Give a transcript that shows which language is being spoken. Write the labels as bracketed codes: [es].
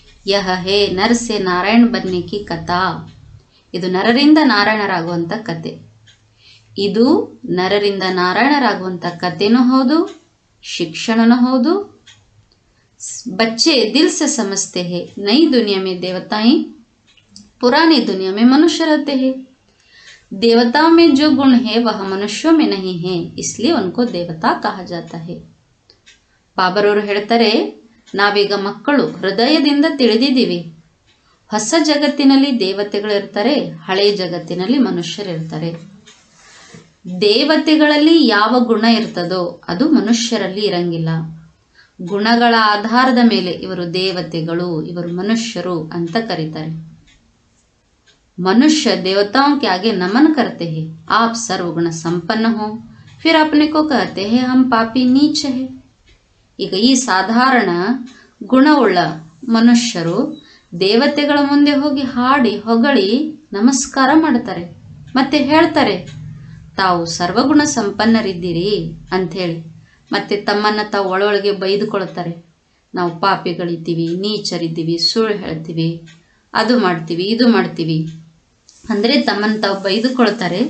[hi] ಯಹ ಹೇ ನರಸೆ ನಾರಾಯಣ ಬನ್ನಿ ಕಿ ಕಥಾ. [kn] ಇದು ನರರಿಂದ ನಾರಾಯಣರಾಗುವಂತ ಕತೆ. ಇದು ನರರಿಂದ ನಾರಾಯಣರಾಗುವಂತ ಕತೆನೂ ಹೌದು, ಶಿಕ್ಷಣನೂ ಹೌದು. [hi] बच्चे दिल से समझते हैं नई दुनिया में देवताएं, पुरानी दुनिया में मनुष्य रहते हैं. देवताओं में जो गुण है वह मनुष्यों में नहीं है, इसलिए उनको देवता कहा जाता है. [kn] ಬಾಬರವರು ಹೇಳ್ತಾರೆ, ನಾವೀಗ ಮಕ್ಕಳು ಹೃದಯದಿಂದ ತಿಳಿದಿದ್ದೀವಿ, ಹೊಸ ಜಗತ್ತಿನಲ್ಲಿ ದೇವತೆಗಳು ಇರ್ತಾರೆ, ಹಳೆಯ ಜಗತ್ತಿನಲ್ಲಿ ಮನುಷ್ಯರಿರ್ತಾರೆ. ದೇವತೆಗಳಲ್ಲಿ ಯಾವ ಗುಣ ಇರ್ತದೋ ಅದು ಮನುಷ್ಯರಲ್ಲಿ ಇರಂಗಿಲ್ಲ. ಗುಣಗಳ ಆಧಾರದ ಮೇಲೆ ಇವರು ದೇವತೆಗಳು, ಇವರು ಮನುಷ್ಯರು ಅಂತ ಕರೀತಾರೆ. [hi] मनुष्य देवताओं के आगे नमन करते हैं, आप सर्वगुण संपन्न हो, फिर अपने को कहते हैं हम पापी नीच है. [kn] ಈಗ ಈ ಸಾಧಾರಣ ಗುಣವುಳ್ಳ ಮನುಷ್ಯರು ದೇವತೆಗಳ ಮುಂದೆ ಹೋಗಿ ಹಾಡಿ ಹೊಗಳಿ ನಮಸ್ಕಾರ ಮಾಡ್ತಾರೆ, ಮತ್ತೆ ಹೇಳ್ತಾರೆ ತಾವು ಸರ್ವಗುಣ ಸಂಪನ್ನರಿದ್ದೀರಿ ಅಂಥೇಳಿ. ಮತ್ತೆ ತಮ್ಮನ್ನು ತಾವು ಒಳೊಳಗೆ ಬೈದುಕೊಳ್ತಾರೆ, ನಾವು ಪಾಪಿಗಳಿದ್ದೀವಿ, ನೀಚರಿದ್ದೀವಿ, ಸುಳ್ಳು ಹೇಳ್ತೀವಿ, ಅದು ಮಾಡ್ತೀವಿ, ಇದು ಮಾಡ್ತೀವಿ ಅಂದರೆ ತಮ್ಮನ್ನು ತಾವು ಬೈದುಕೊಳ್ತಾರೆ.